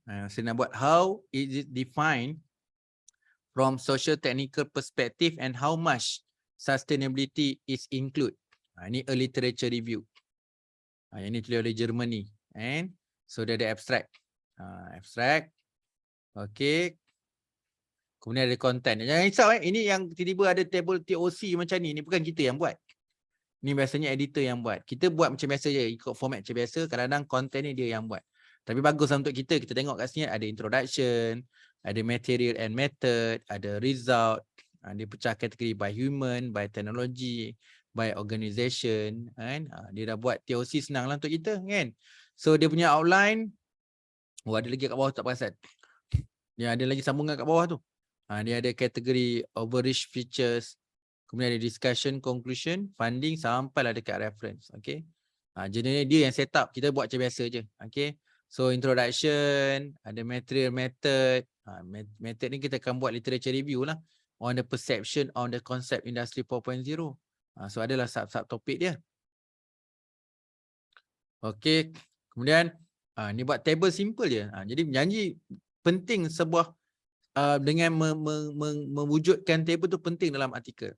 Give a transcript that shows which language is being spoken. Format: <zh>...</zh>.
<ms>Saya nak buat</ms> <en>how is it defined from social technical perspective and how much sustainability is include.</en> <ms>Ini a literature review. Yang ni tulis oleh Germany. And so dia ada abstract. Abstract. Okay. Kemudian ada content. Jangan risau ini yang tiba-tiba ada table TOC macam ni. Ini bukan kita yang buat. Ni biasanya editor yang buat. Kita buat macam biasa je, ikut format macam biasa. Kadang-kadang konten ni dia yang buat. Tapi bagus untuk kita. Kita tengok kat sini ada introduction, ada material and method, ada result. Dia pecah kategori by human, by technology, by organization. Kan? Dia dah buat TOC senang lah untuk kita. Kan? So dia punya outline. Ada lagi kat bawah tak perasan. Dia ada lagi sambungan kat bawah tu. Dia ada kategori overreach features. Kemudian ada discussion, conclusion, funding sampailah dekat reference. Okay. Generally dia yang set up. Kita buat macam biasa je. Okay. So introduction, ada material method. Method ni kita akan buat literature review lah.</ms> <en>On the perception on the concept industry 4.0.</en> <ms>So adalah sub-sub topik dia. Okay. Kemudian ni buat table simple je. Jadi janji penting sebuah dengan mewujudkan table tu penting dalam artikel.</ms>